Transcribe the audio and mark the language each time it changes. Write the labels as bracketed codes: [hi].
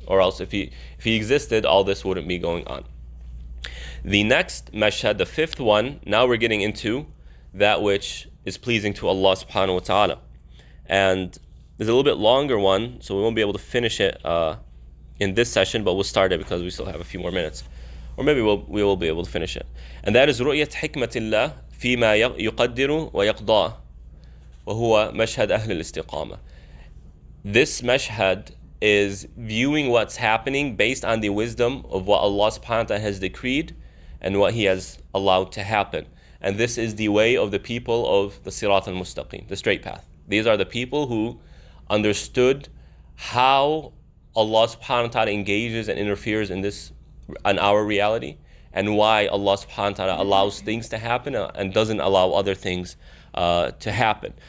[en] Or else if he existed, all this wouldn't be going on. The next mashhad, the fifth one, now we're getting into that which is pleasing to Allah subhanahu wa ta'ala. And there's a little bit longer one, so we won't be able to finish it in this session, but we'll start it because we still have a few more minutes. Or maybe we will be able to finish it. And that is [ar] رؤية حكمة الله فيما يقدر ويقضى وهو مشهد أهل الاستقامة. [en] This mashhad is viewing what's happening based on the wisdom of what Allah subhanahu wa ta'ala has decreed and what he has allowed to happen. And this is the way of the people of the Sirat al-Mustaqim, the straight path. These are the people who understood how Allah subhanahu wa ta'ala engages and interferes in our reality, and why Allah subhanahu wa ta'ala allows things to happen and doesn't allow other things to happen.